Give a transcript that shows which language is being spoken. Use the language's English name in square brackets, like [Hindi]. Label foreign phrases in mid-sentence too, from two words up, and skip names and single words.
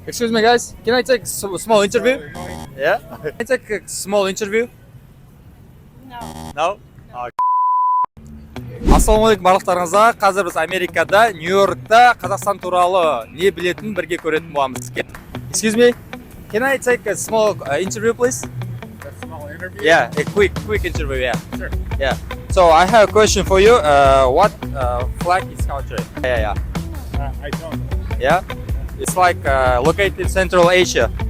[English] Excuse me, guys. Can I take a small interview? Yeah. Can I take a small interview? No. No? [Kazakh] Ассалаумағалейкум барлықтарыңызға. Қазір біз Америкада, Нью-йоркта Қазақстан туралы не білетінін бірге көретін боламыз. [English] Excuse me. Can I take a small interview, please? A small interview? Yeah, a quick interview. Yeah. Sure. Yeah. So I have a question for you. What flag is country? Yeah. I don't know. Yeah. It's like located in Central Asia.